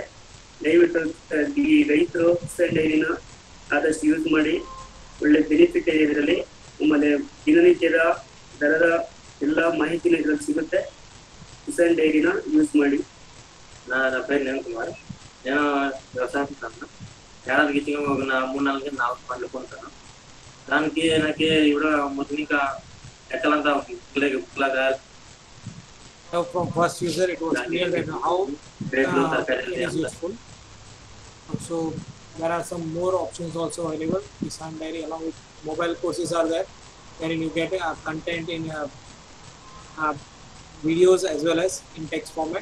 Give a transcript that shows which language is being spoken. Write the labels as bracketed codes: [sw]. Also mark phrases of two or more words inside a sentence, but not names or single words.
[kn] ದಯವಿಟ್ಟು ಈ ರೈತರು ಕಿಸಾನ್ ಡೈರಿನ ಆದಷ್ಟು ಯೂಸ್ ಮಾಡಿ, ಒಳ್ಳೆ ಬೆನಿಫಿಟ್ ಇದೆ ಇದರಲ್ಲಿ। ಆಮೇಲೆ ದಿನನಿತ್ಯದ ದರದ ಎಲ್ಲ ಮಾಹಿತಿನ ಇದ್ರಲ್ಲಿ ಸಿಗುತ್ತೆ, ಕಿಸಾನ್ ಡೈರಿನ ಯೂಸ್ ಮಾಡಿ। [te] నా పేరు నేను కుమార్. నేను వ్యవసాయదారుని. ఏడాదికి చిన్న ఒక 3-4 పంటలు కొంటాను. దానికి నాకు ఇప్పుడు మొదటిగా ఎక్కలంతా ఇట్లాగా [en] So from first user, it was clear that how it is useful. So there are some more options also available. Kisan Dairy along with mobile courses are there, wherein you get content in videos as well as in text format.